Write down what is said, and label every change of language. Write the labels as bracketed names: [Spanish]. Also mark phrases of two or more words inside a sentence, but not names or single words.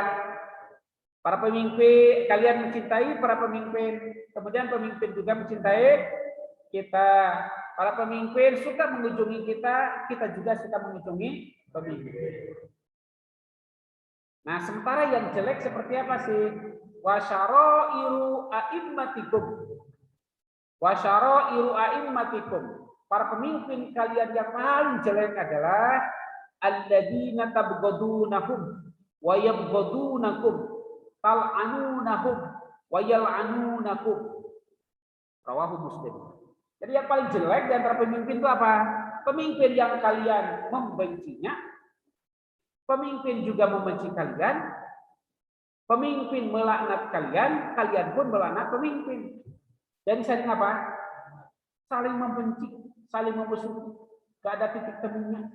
[Indonesian] Para pemimpin, kalian mencintai para pemimpin, kemudian pemimpin juga mencintai kita. Para pemimpin suka mengunjungi kita, kita juga suka mengunjungi pemimpin. Nah, sementara yang jelek seperti apa sih? [Arabic] وشرار أئمتكم. وشرار أئمتكم. [Indonesian] Para pemimpin kalian yang paling jelek adalah [Arabic] الذين تبغضونهم ويبغضونكم، تلعنونهم ويلعنونكم. رواه مسلم. [Indonesian] Jadi yang paling jelek di antara pemimpin itu apa? Pemimpin yang kalian membencinya, pemimpin juga membenci kalian, pemimpin melaknat kalian, kalian pun melaknat pemimpin. Jadi saling apa? Saling membenci, saling memusuhi, gak ada titik temunya.